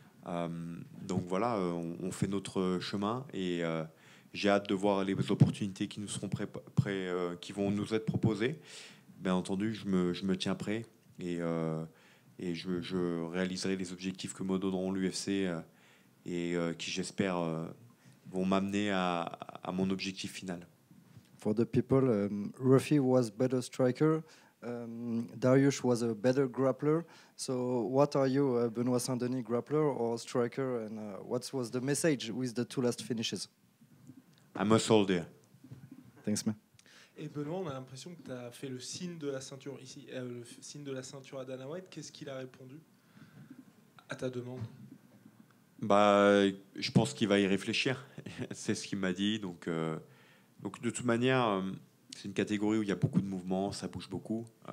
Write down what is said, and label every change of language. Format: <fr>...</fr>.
<fr>Donc voilà, on fait notre chemin et j'ai hâte de voir les opportunités qui nous seront qui vont nous être proposées. Bien entendu, je me tiens prêt. Et je réaliserai les objectifs que me donneront l'UFC et qui, j'espère, vont m'amener à mon objectif final.</fr> <en>For the people, Ruffy was better striker, Dariush was a better grappler. So what are you, Benoît Saint-Denis, grappler or striker? And what was the message with the 2 last finishes? I'm a soldier. Thanks, man.</en> <fr>Et Benoît, on a l'impression que tu as fait le signe de la ceinture ici, le signe de la ceinture à Dana White. Qu'est-ce qu'il a répondu à ta demande? Je pense qu'il va y réfléchir. C'est ce qu'il m'a dit. Donc de toute manière, c'est une catégorie où il y a beaucoup de mouvements, ça bouge beaucoup.</fr>